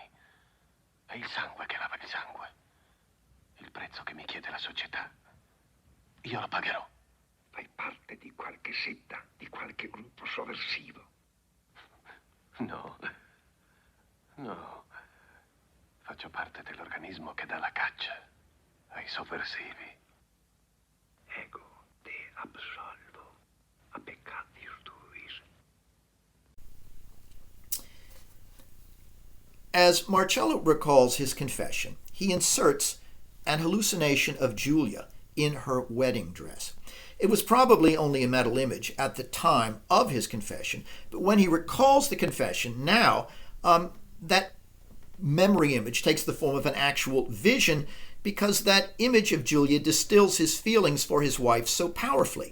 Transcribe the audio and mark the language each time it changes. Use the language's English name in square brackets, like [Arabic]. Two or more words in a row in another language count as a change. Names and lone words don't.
[Italian] È il sangue che lava il sangue. Il prezzo che mi chiede la società. Io lo pagherò. Fai parte di qualche setta, di qualche gruppo sovversivo. No. No. Faccio parte dell'organismo che dà la caccia ai sovversivi. [Latin] Ego te absolvo a peccatis tuis. [English] As Marcello recalls his confession, he inserts an hallucination of Julia in her wedding dress. It was probably only a mental image at the time of his confession, but when he recalls the confession now, that memory image takes the form of an actual vision because that image of Julia distills his feelings for his wife so powerfully.